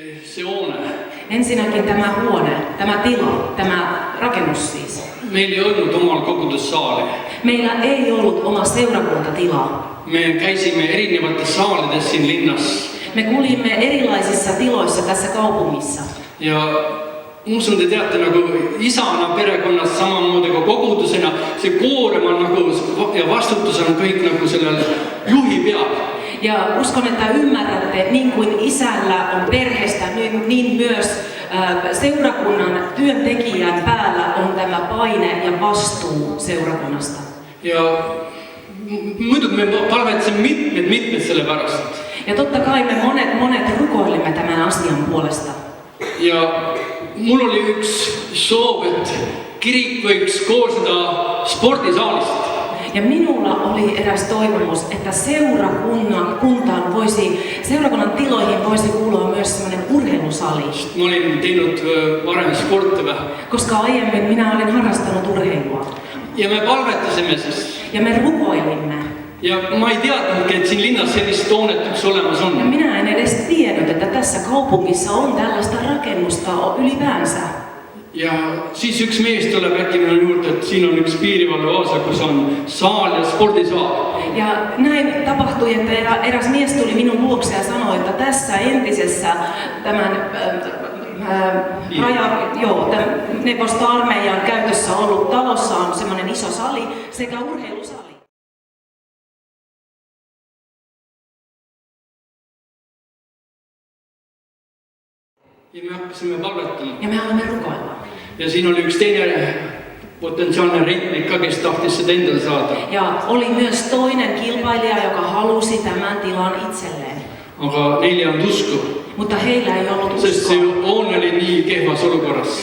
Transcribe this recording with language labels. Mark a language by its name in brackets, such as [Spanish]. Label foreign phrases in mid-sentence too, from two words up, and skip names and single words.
[Estonian] see hoone. [Finnish] Ensinnäkin tämä huone, tämä tila, tämä rakennus siis. [Estonian] Meil ei olnud omal kogudussaali. [Finnish] Meillä ei ollut oma seurakuntatilaa. [Estonian] Me käisime erinevates saalides siin linnas. [Finnish] Me kulimme erilaisissa tiloissa tässä kaupungissa. [Estonian] Ja usun, te teate nagu isana perekonnas samamoodi kuin kogudusena, se koorem on nagu, ja vastutus on kõik nagu sellel juhi peal. [Finnish] Ja uskon, että ymmärrätte, niin kuin isällä on perheestä, niin myös seurakunnan työntekijän päällä on tämä paine ja vastuu seurakunnasta. [Estonian] Ja muidugi me palvetsime mitmed selle pärast. [Finnish] Ja totta kai me monet rukoilimme tämän asian puolesta. [Estonian] Ja mul oli üks soov, et kirik võiks koosneda spordisaalist. [Finnish] Ja minulla oli eräs toivomus, että seurakunnan tiloihin voisi kuulua myös sellainen urheilusali. [Estonian] Mä olin teinud varem sporti vähän. [Finnish] Koska aiemmin minä olin harrastanut urheilua. [Estonian] Ja me palvetasime siis. [Finnish] Ja me rukoilimme. [Estonian] Ja mä ei teadnudki, että siinä linnassa sellist toonet yksi olemas on. [Finnish] Ja minä en edes tiennyt, että tässä kaupungissa on tällaista rakennusta ylipäänsä. [Estonian] Ja siis üks mees tuleb äkki minun juurde, että siinä on yksi piirivalveosa, kus on saal ja spordisaal. [Finnish] Ja näin tapahtui, että eräs mies tuli minun luokse ja sanoi, että tässä entisessä tämän neuvosto-armeijan käytössä ollut talossa on semmoinen iso sali sekä urheilusali. [Estonian] Ja me hakkasime palvetama. [Finnish] Ja me aloimme rukoilla. [Estonian] Ja siinä oli yksi teine potentsiaalinen rentnik, kes tahtis seda endale saada. [Finnish] Ja oli myös toinen kilpailija, joka halusi tämän tilan itselleen. [Estonian] Aga neil ei olnud usku. [Finnish] Mutta heillä ei ollut uskoa. [Estonian] Sest see hoone oli nii kehvas olukorras.